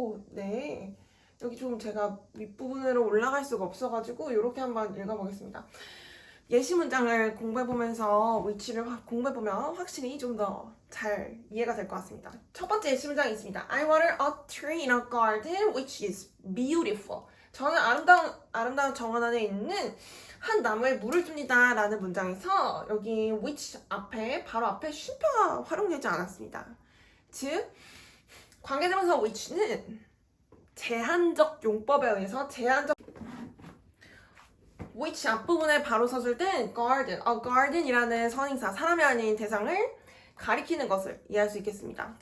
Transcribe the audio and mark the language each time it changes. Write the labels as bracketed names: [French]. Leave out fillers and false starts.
[Korean] 네. 여기 좀 제가 윗부분으로 올라갈 수가 없어가지고 이렇게 한번 읽어보겠습니다. 예시 문장을 공부해보면서 which를 공부해보면 확실히 좀 더 잘 이해가 될 것 같습니다. 첫 번째 예시 문장이 있습니다. [English] I water a tree in a garden which is beautiful. [Korean] 저는 아름다운 정원 안에 있는 한 나무에 물을 줍니다 라는 문장에서 여기 which 바로 앞에 쉼표가 활용되지 않았습니다. 즉 관계대명사 which는 제한적 용법에 의해서 which 앞부분에 바로 서술된 garden이라는 선행사, 사람이 아닌 대상을 가리키는 것을 이해할 수 있겠습니다.